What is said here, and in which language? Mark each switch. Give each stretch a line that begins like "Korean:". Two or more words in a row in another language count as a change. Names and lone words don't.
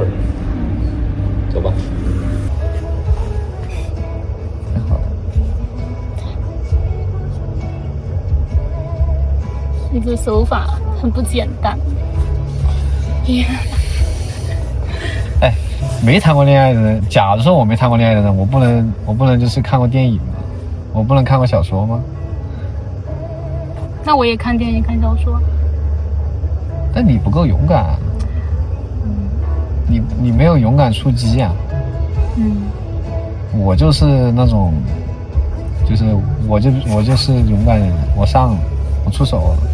Chinese: 走吧。好。你这手法很不簡單。沒談過戀愛的人，假如說我沒談過戀愛的人，我不能就是看過電影嗎？我不能看過小說嗎？那我也看電影看小說。但你不夠勇敢啊。你沒有勇敢出擊啊。我就是那種，就是我就是勇敢人，我上了，我出手了。